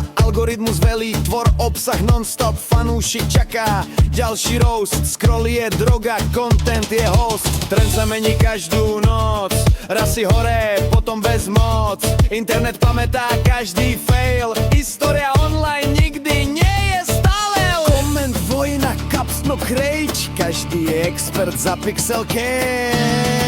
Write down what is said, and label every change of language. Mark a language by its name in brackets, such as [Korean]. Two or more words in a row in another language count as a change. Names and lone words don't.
[Slovak] Algoritmus velí, tvor obsah non-stop. Fanúšik čaká, ďalší roast. Scroll je droga, content je host. Trend sa mení každú noc. Raz si hore, potom bez moc. Internet pamätá každý fail. História online nikdy nie je stále. Koment, vojna, [English] caps lock rage. [Slovak] Každý je expert za [English] pixel cage.